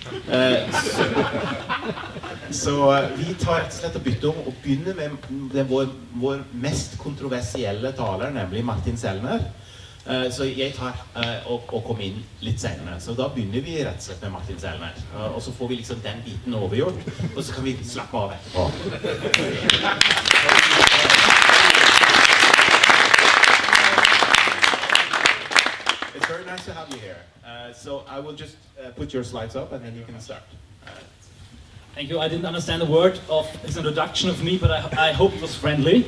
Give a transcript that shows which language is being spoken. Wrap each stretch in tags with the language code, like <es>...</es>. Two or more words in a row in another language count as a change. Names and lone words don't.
<no>Så vi tar rett og slett og bytter om og begynner med vår mest kontroversielle taler, nemlig Martin Sellner. Så jeg tar og kommer inn litt senere. Så da begynner vi rett og slett med Martin Sellner. Og så får vi liksom den biten overgjort, og så kan vi slappe av etterpå.</no> <en>It's very nice to have you here. So I will just put your slides up and then you can start. Thank you. I didn't understand a word of his introduction of me, but I hope it was friendly.</en>